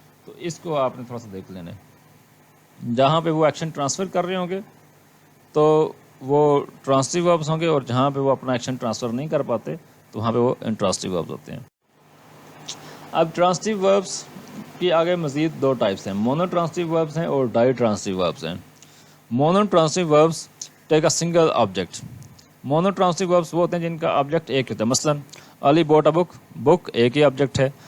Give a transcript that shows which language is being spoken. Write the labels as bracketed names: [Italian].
[Urdu] تو اس کو آپ نے تھوڑا سا دیکھ لینا ہے. جہاں پہ وہ ایکشن ٹرانسفر کر رہے ہوں گے تو وہ ٹرانسٹیو وربز ہوں گے, اور جہاں پہ وہ اپنا ایکشن ٹرانسفر نہیں کر پاتے تو وہاں پہ وہ انٹراسٹیو وربز ہوتے ہیں. اب ٹرانسٹیو وربز کی آگے مزید دو ٹائپس ہیں, مونو ٹرانسٹیو وربز ہیں اور ڈائی ٹرانسٹیو وربز ہیں. [English] Monotransitive verbs take a single object. [Urdu] Mono transitive verbs وہ ہوتے ہیں جن کا آبجیکٹ ایک ہوتا ہے. مثلا [English] Ali bought a book, [Urdu] بک ایک ہی آبجیکٹ ہے.